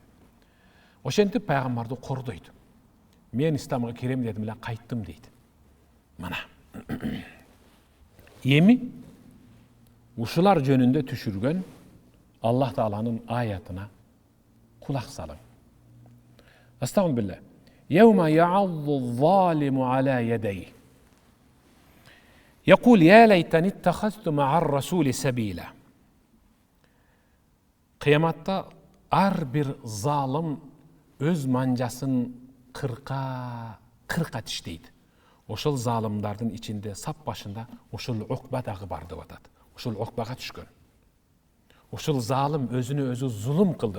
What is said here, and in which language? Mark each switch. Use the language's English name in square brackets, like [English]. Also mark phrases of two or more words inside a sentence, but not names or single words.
[Kyrgyz] Ошентип пайгамбарды кордойт. Мен исламга кирем дедим эле, кайттым дейт. Мына. Эми ушулар жөнүндө түшүргөн Аллах Тааланын аятына кулак салың. Астагфирулла. [Arabic] يوم يعض الظالم على يديه. يقول يا ليتني اتخذت مع الرسول سبيلا. [Kyrgyz] Kıyamatта ар бир залым өз манжасын кырка тиштейт. Ошол залымдардын ичинде сап башында ошол Укба дагы бар деп атат. Ошол Укбага түшкөн. Ошол залым өзүнө өзү зулум кылды.